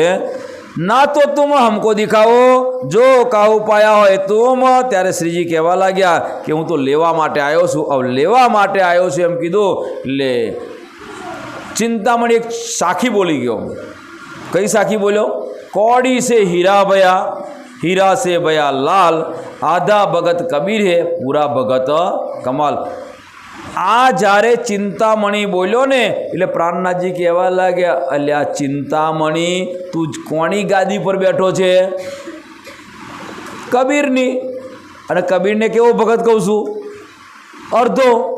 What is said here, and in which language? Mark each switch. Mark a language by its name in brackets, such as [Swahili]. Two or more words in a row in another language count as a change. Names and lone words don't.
[Hindi] ना तो तुम हमको दिखाओ, जो काहू पाया होय तुम. [Gujarati] ત્યારે શ્રીજી કહેવા લાગ્યા કે હું તો લેવા માટે આવ્યો છું. હવે લેવા માટે આવ્યો છું એમ કીધું એટલે ચિંતામણી એક સાખી બોલી ગયો. કઈ સાખી બોલ્યો? [Hindi] कौड़ी से हीरा भया, हीरा से भया लाल, आधा भगत कबीर है पूरा भगत कमाल. [Gujarati] આ જ્યારે ચિંતામણી બોલ્યો ને એટલે પ્રાણનાથજી કહેવા લાગ્યા, અલ્યા ચિંતામણી, તું કોની ગાદી પર બેઠો છે? કબીરની. અને કબીરને કેવો ભગત કહું છું? અર્ધો.